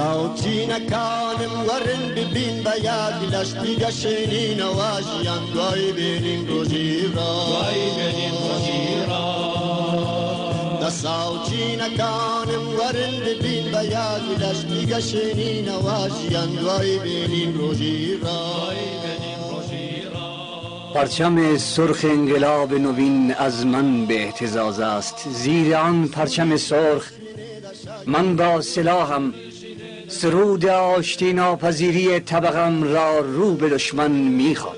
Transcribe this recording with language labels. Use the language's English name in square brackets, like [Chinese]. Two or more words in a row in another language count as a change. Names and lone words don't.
[Central Kurdish] چینەکانم وەرن ببین بە یاد لەش بیگەشێنینەوە ژیان دوای بێنین ڕۆژی دەسا و چینەکانم وەرن ببین بە یاد لەش بیگەشێنینەوە ژیان دوای بێنین ڕۆژی [Persian] پرچم سرخ انقلاب نوین از من به اهتزاز است. زیر آن پرچم سرخ من با سلاحم سرود آشتی ناپذیری طبقم را رو به دشمن میخوانم.